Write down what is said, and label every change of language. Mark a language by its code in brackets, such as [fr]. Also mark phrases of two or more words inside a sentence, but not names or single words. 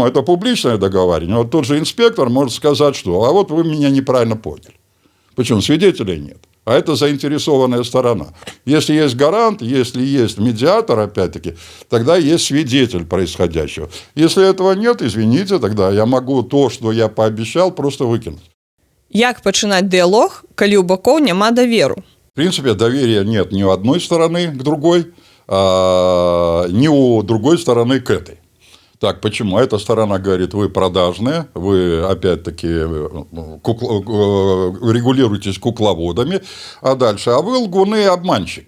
[ru] Это публичное договаривание. Вот тот же инспектор может сказать, что «а вот вы меня неправильно поняли». Почему? Свидетелей нет. А это заинтересованная сторона. Если есть гарант, если есть медиатор, опять-таки, тогда есть свидетель происходящего. Если этого нет, извините, тогда я могу то, что я пообещал, просто выкинуть. [be] Як пачынаць дыялог, калі ў бакоў няма даверу? [ru] В принципе, доверия нет ни у одной стороны к другой, ни у другой стороны к этой. Так, почему? Эта сторона говорит, вы продажные, вы, опять-таки, регулируетесь кукловодами, а дальше, а вы лгуны и обманщики.